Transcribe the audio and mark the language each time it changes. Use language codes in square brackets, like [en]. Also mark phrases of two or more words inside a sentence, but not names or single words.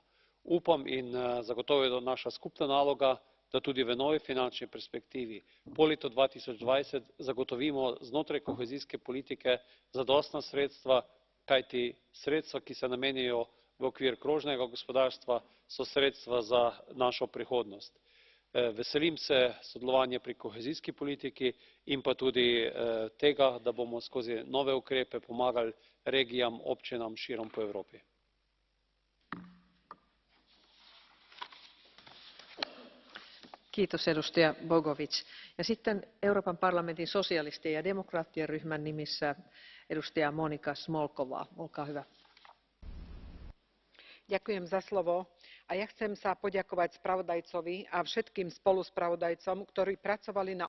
[sl] Upam in zagotovo je to naša skupna naloga, da tudi v novi finančni perspektivi po letu 2020 zagotovimo znotraj kohezijske politike zadostna sredstva, kajti sredstva, ki se namenjajo v okvir krožnega gospodarstva, so sredstva za našo prihodnost. Veselim se sodelovanja pri kohezijski politiki in pa tudi tega, da bomo skozi nove ukrepe pomagali regijam, občinam širom po Evropi. [fi] Kiitos edustaja Bogovic. Ja sitten Euroopan parlamentin sosialistien ja demokraattien ryhmän nimissä edustaja Monika Smolková. Olkaa hyvä. [sk] Ďakujem za slovo. A ja chcem sa poďakovať spravodajcovi a všetkým spoluspravodajcom, ktorí pracovali na